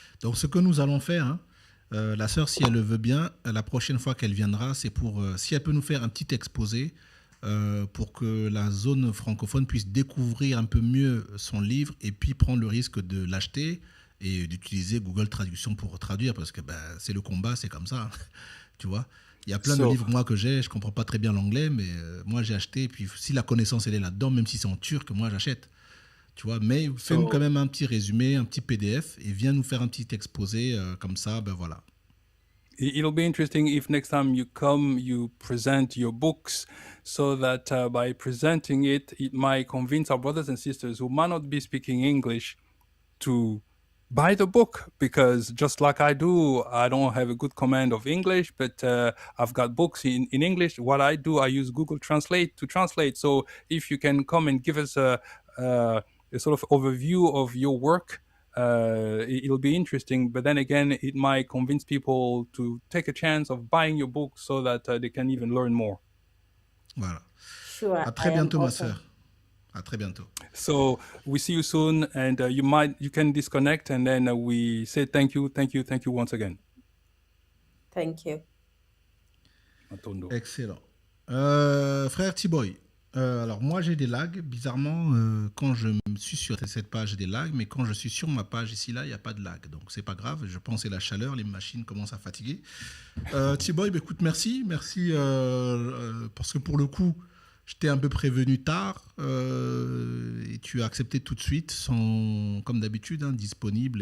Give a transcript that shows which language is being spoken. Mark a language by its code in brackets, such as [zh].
[fr] Donc, ce que nous allons faire, hein, la sœur, si elle le veut bien, la prochaine fois qu'elle viendra, c'est pour, si elle peut nous faire un petit exposé pour que la zone francophone puisse découvrir un peu mieux son livre et puis prendre le risque de l'acheter et d'utiliser Google Traduction pour traduire parce que c'est le combat, c'est comme ça. Hein. Tu vois, il y a plein de livres moi que j'ai, je comprends pas très bien l'anglais, mais moi j'ai acheté. Et puis si la connaissance elle est là-dedans, même si c'est en turc, moi j'achète. Tu vois, mais fais-nous quand même un petit résumé, un petit PDF et viens nous faire un petit exposé comme ça, voilà. [en] It'll be interesting if next time you come, you present your books so that by presenting it, it might convince our brothers and sisters who might not be speaking English to buy the book, because just like I do, I don't have a good command of English, but I've got books in English. What I do, I use Google Translate to translate. So if you can come and give us a sort of overview of your work, it'll be interesting. But then again, it might convince people to take a chance of buying your book so that they can even learn more. [fr] Voilà. [en] Sure, [fr] À très bientôt, ma sœur. À très bientôt. [en] So we see you soon, and you can disconnect, and then we say thank you once again. Thank you. [ln] Matondo. [fr] Excellent. Frère T-Boy, alors moi j'ai des lags. Bizarrement, quand je suis sur cette page, j'ai des lags, mais quand je suis sur ma page ici, là, il n'y a pas de lag. Donc c'est pas grave, je pense que c'est la chaleur, les machines commencent à fatiguer. T-Boy, écoute, merci parce que pour le coup, je t'ai un peu prévenu tard et tu as accepté tout de suite, comme d'habitude, disponible.